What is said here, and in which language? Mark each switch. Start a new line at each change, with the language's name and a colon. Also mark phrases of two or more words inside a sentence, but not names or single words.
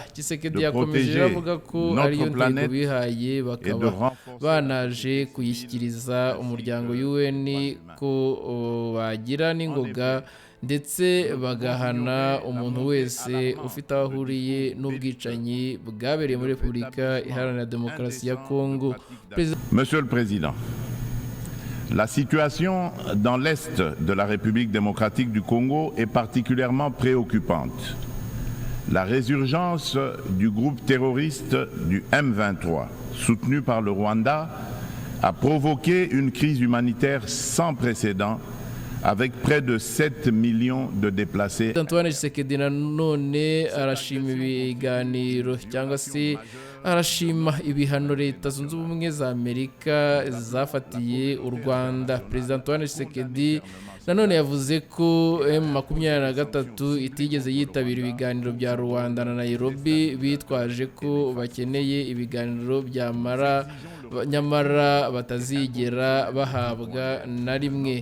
Kinyarwanda: Tshisekedi yakomeje avuga ko ariyo ntego bihaye, bakaba banaje kuyishyikiriza umuryango UN ko bagira n'ingoga ndetse bagahana umuntu wese ufite aho ahuriye n'ubwicanyi bwabereye muri Repubulika Iharanira Demokarasi ya Congo.
French: Monsieur le Président, la situation dans l'Est de la République démocratique du Congo est particulièrement préoccupante. La résurgence du groupe terroriste du M23, soutenu par le Rwanda, a provoqué une crise humanitaire sans précédent avec près de 7 millions de déplacés.
Kinyarwanda: Antoine Tshisekedi nanone arashima ibiganiro cyangwa se arashima ibihano leta zunze ubumwe za Amerika zafatiye u Rwanda. Perezida Antoine Tshisekedi nanone yavuze ko M23 itigeze yitabira ibiganiro bya Rwanda na Nairobi bitwaje ko bakeneye ibiganiro nyamara batazigera bahabwa na rimwe.